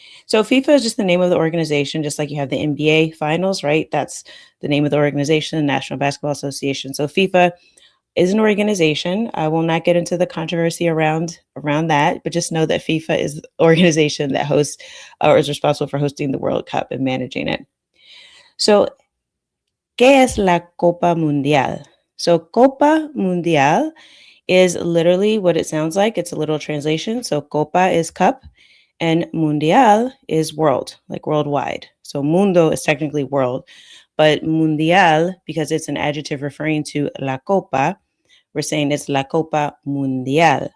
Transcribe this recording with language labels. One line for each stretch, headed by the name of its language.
English: So FIFA is just the name of the organization, just like you have the NBA finals, right? That's the name of the organization, National Basketball Association. So FIFA is an organization. I will not get into the controversy around that, but just know that FIFA is the organization that hosts or is responsible for hosting the World Cup and managing it. So,
Spanish: ¿qué es la Copa Mundial? So Copa Mundial
English: is literally what it sounds like. It's a little translation. So Copa is cup and Mundial is world, like worldwide. So mundo is technically world, but Mundial, because it's an adjective referring to la Copa, we're saying it's la Copa Mundial.